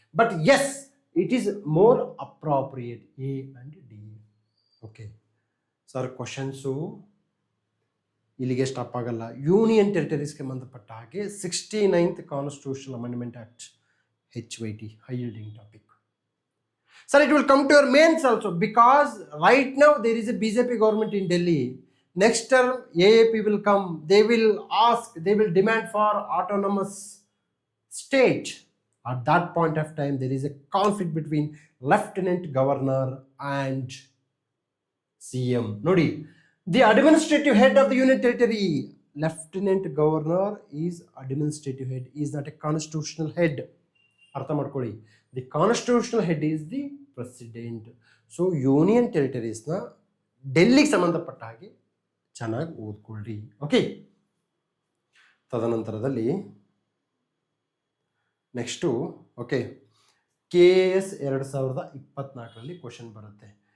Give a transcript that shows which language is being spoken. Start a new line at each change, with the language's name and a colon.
English: But yes, it is more appropriate A and D.
Kannada: Okay sir, questions ಇಲ್ಲಿಗೆ stop ಆಗಲ್ಲ. Union ಟೆರಿಟರೀಸ್ಗೆ ಸಂಬಂಧಪಟ್ಟ ಹಾಗೆ 69th constitutional amendment act, HYT,
English: high yielding topic. Sir, it will come to your mains also, because right now there is a BJP government in Delhi. Next term AAP will come. They will ask, they will demand for autonomous state. At that point of time, there is a conflict between Lieutenant Governor and CM. Nodi, the administrative head of the Union Territory, Lieutenant Governor is administrative head, is not a constitutional head.
Kannada: ಅರ್ಥ ಮಾಡ್ಕೊಳ್ಳಿ.
English: The constitutional head is the president.
Kannada: So union ಟೆರಿಟರೀಸ್ನ ಡೆಲ್ಲಿಗೆ ಸಂಬಂಧಪಟ್ಟ ಹಾಗೆ ಚೆನ್ನಾಗಿ ಓದ್ಕೊಳ್ರಿ. Okay, ತದನಂತರದಲ್ಲಿ next okay, KS 2024 question ಬರುತ್ತೆ.